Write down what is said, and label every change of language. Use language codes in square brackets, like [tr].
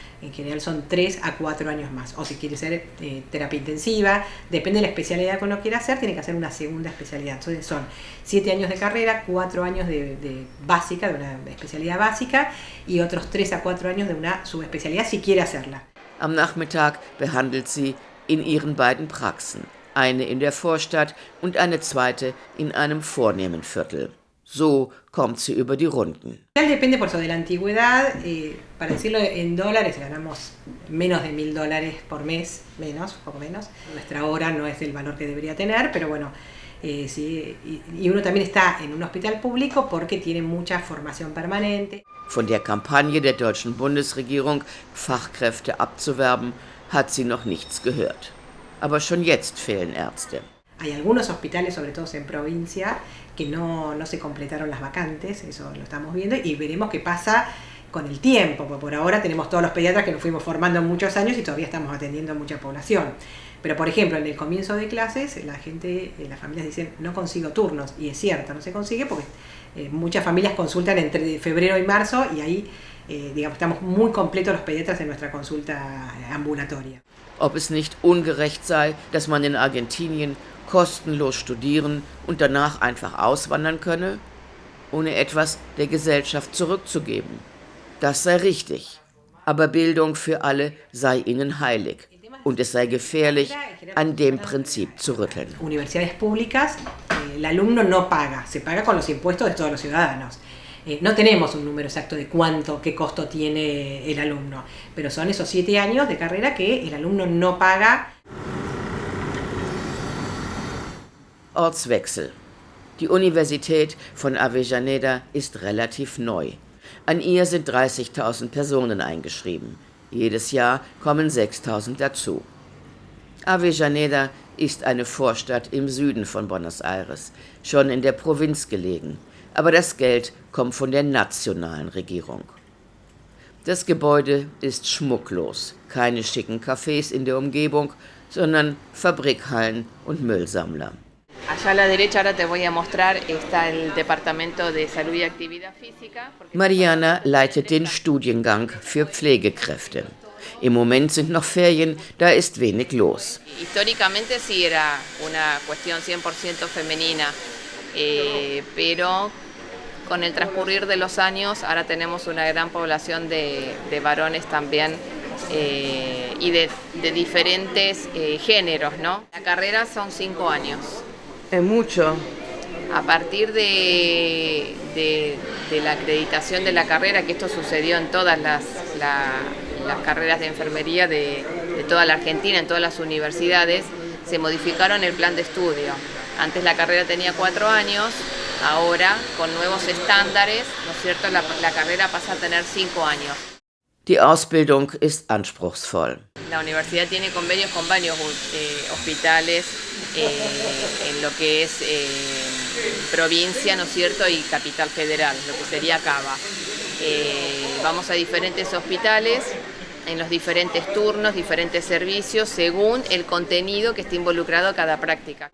[es] En general son 3 a 4 años más. O si quiere ser terapia intensiva, depende de la especialidad que uno quiera hacer, tiene que hacer una segunda especialidad. Entonces son 7 años de carrera, 4 años de básica, de una especialidad básica, y otros 3 a 4 años de una subespecialidad si quiere hacerla. [de] Am Nachmittag behandelt sie in ihren beiden Praxen, eine in der Vorstadt und eine zweite in einem vornehmen Viertel. So kommt sie über die Runden. [es] Depende por eso de la antigüedad, para decirlo en dólares, ganamos menos de $1.000 por mes, poco menos. Nuestra hora no es el valor que debería tener, pero bueno, sí, y uno también está en un hospital público porque tiene mucha formación permanente. [de] Von der Kampagne der deutschen Bundesregierung, Fachkräfte abzuwerben, hat sie noch nichts gehört. Aber schon jetzt fehlen Ärzte. [es] Hay algunos hospitales, sobre todo en provincia, que no se completaron las vacantes, eso lo estamos viendo, y veremos qué pasa con el tiempo, porque por ahora tenemos todos los pediatras que nos fuimos formando muchos años y todavía estamos atendiendo a mucha población. Pero por ejemplo, en el comienzo de clases, las familias dicen, no consigo turnos, y es cierto, no se consigue porque muchas familias consultan entre febrero y marzo, y ahí digamos, estamos muy completos los pediatras en nuestra consulta ambulatoria. [de] Ob es nicht ungerecht sei, dass man in Argentinien kostenlos studieren und danach einfach auswandern könne, ohne etwas der Gesellschaft zurückzugeben. Das sei richtig, aber Bildung für alle sei ihnen heilig und es sei gefährlich, an dem Prinzip zu rütteln. [es] Universidades públicas, el alumno no paga, se paga con los impuestos de todos los ciudadanos. No tenemos un número exacto de qué costo tiene el alumno, pero son esos 7 años de carrera que el alumno no paga. [de] Ortswechsel. Die Universität von Avellaneda ist relativ neu. An ihr sind 30.000 Personen eingeschrieben. Jedes Jahr kommen 6.000 dazu. Avellaneda ist eine Vorstadt im Süden von Buenos Aires, schon in der Provinz gelegen. Aber das Geld kommt von der nationalen Regierung. Das Gebäude ist schmucklos, keine schicken Cafés in der Umgebung, sondern Fabrikhallen und Müllsammler. [es] Allá a la derecha ahora te voy a mostrar está el Departamento de Salud y Actividad Física. [de] Mariana leitet den Studiengang für Pflegekräfte. Im Moment sind noch Ferien, da ist wenig los. [es] Históricamente sí era una cuestión 100% femenina, pero con el transcurrir de los años ahora tenemos una gran población de varones también y de diferentes géneros, ¿no? La carrera son 5 años. Es mucho. A partir de la acreditación de la carrera, que esto sucedió en todas las carreras de enfermería de toda la Argentina, en todas las universidades, se modificaron el plan de estudio. Antes la carrera tenía 4 años, ahora con nuevos estándares, ¿no es cierto?, la carrera pasa a tener 5 años. [de] Die Ausbildung ist anspruchsvoll. [es] La universidad tiene convenios con varios hospitales en lo que es provincia, ¿no es cierto?, y capital federal, lo que sería Cava. Vamos a diferentes hospitales, en los diferentes turnos, diferentes servicios, según el contenido que esté involucrado a cada práctica.